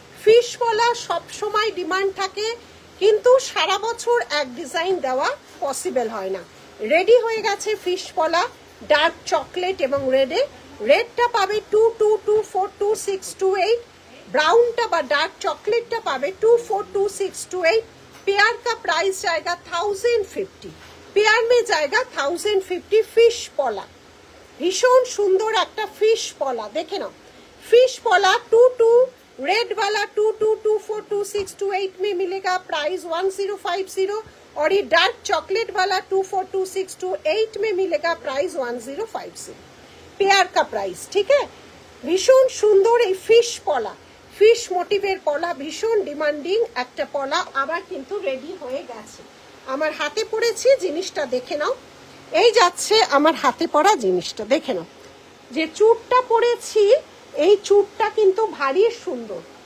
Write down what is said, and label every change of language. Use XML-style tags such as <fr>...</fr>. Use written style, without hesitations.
<bn>Fish পলা সব সময় ডিমান্ড থাকে, কিন্তু সারা বছর এক ডিজাইন দেওয়া পসিবল হয় না। রেডি হয়ে গেছে ফিশ পলা ডার্ক চকলেট এবং রেডে। রেডটা পাবে 24242628, ब्राउनটা বা ডার্ক চকলেটটা পাবে 242628।</bn> <hi>पेयर का प्राइस जाएगा 1050, पेयर में जाएगा 1050। फिश पला भीषण सुंदर</hi> <bn>একটা</bn> <hi>फिश पला, देखे ना फिश पला 22 रेड वाला 22242628 में मिलेगा, प्राइस 1050। और ये डार्क चॉकलेट वाला 242628 में मिलेगा, प्राइस 1050। पेयर का प्राइस, ठीक है। भीषण सुंदर</hi> <bn>এই फिश पला, ফিশ মোটিভের পলা, ভীষণ ডিমান্ডিং একটা পলা, আবার কিন্তু রেডি হয়ে গেছে। আমার হাতে পড়েছি, জিনিসটা দেখে নাও। এই যাচ্ছে আমার হাতে পড়া জিনিসটা, দেখে নাও। যে চুড়টা পরেছি এই চুড়টা কিন্তু ভারী সুন্দর।</bn>